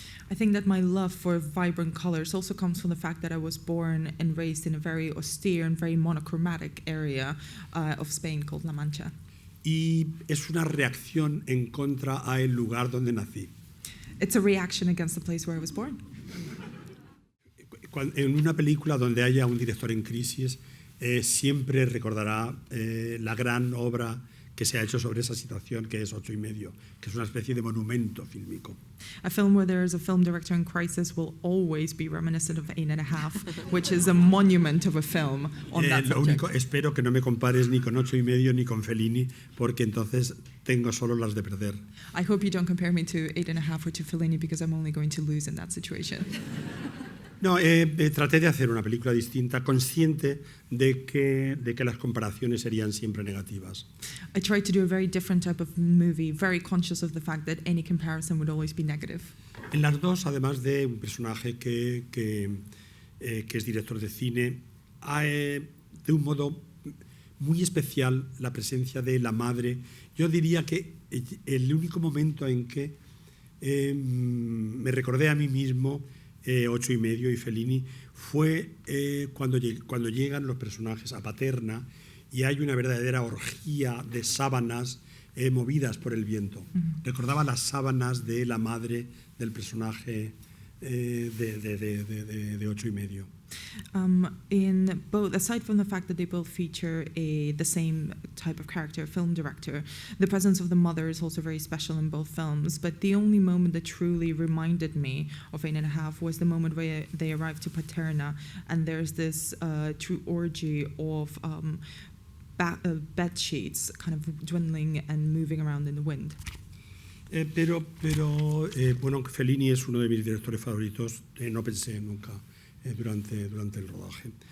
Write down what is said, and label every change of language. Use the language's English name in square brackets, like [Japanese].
[English] I think that my love for vibrant colors also comes from the fact that I was born and raised in a very austere and very monochromatic area of Spain called La Mancha. [Spanish] Y es una reacción en contra al lugar donde nací. [English] It's a reaction against the place where I was born. [Spanish] En una película donde haya un director en crisis, siempre recordará la gran obra que se ha hecho sobre esa situación, que es 8,5, que es una especie de monumento fílmico. [English] A film where there is a film director in crisis will always be reminiscent of 8.5, which is a monument of a film on that [Spanish] Lo [English] subject. [Spanish] único, espero que no me compares ni con 8,5 ni con Fellini, porque entonces tengo solo las de perder. [English] I hope you don't compare me to 8.5 or to Fellini, because I'm only going to lose in that situation. [Spanish] No, traté de hacer una película distinta, consciente de que las comparaciones serían siempre negativas. [English] I tried to do a very different type of movie, very conscious of the fact that any comparison would always be negative. [Spanish] En las dos, además de un personaje que es director de cine, hay, de un modo muy especial, la presencia de la madre. Yo diría que el único momento en que me recordé a mí mismo 8,5 y Fellini fue cuando llegan los personajes a Paterna y hay una verdadera orgía de sábanas movidas por el viento. Recordaba las sábanas de la madre del personaje de 8,5. [English] In both, aside from the fact that they both feature the same type of character, film director, the presence of the mother is also very special in both films. But the only moment that truly reminded me of 8.5 was the moment where they arrive to Paterna, and there's this true orgy of bed sheets kind of dwindling and moving around in the wind. [Spanish] Pero bueno, Fellini es uno de mis directores favoritos. No pensé nunca durante el rodaje.